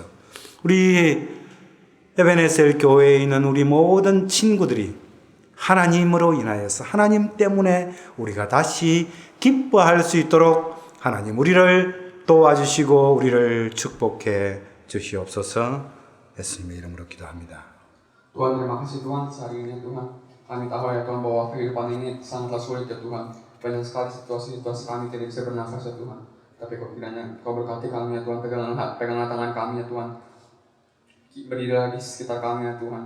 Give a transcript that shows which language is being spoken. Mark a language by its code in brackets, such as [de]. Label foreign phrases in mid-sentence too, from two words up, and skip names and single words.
[ko] 우리 에베네셀 교회에 있는 우리 모든 친구들이 하나님으로 인하여서 하나님 때문에 우리가 다시 기뻐할 수 있도록 하나님 우리를 도와주시고 우리를 축복해 주시옵소서. 예수님의 이름으로 기도합니다. [id] Tuhan, terima kasih Tuhan hari ini Tuhan. Kami tahu ya Tuhan bahwa kehidupan ini sangatlah sulit ya Tuhan. Banyak sekali situasi-situasi kami tidak bisa bernafas ya Tuhan. Tapi kok kiranya Kau berkati kami ya Tuhan, peganglah tangan kami ya Tuhan. Berdirilah di sekitar kami ya Tuhan.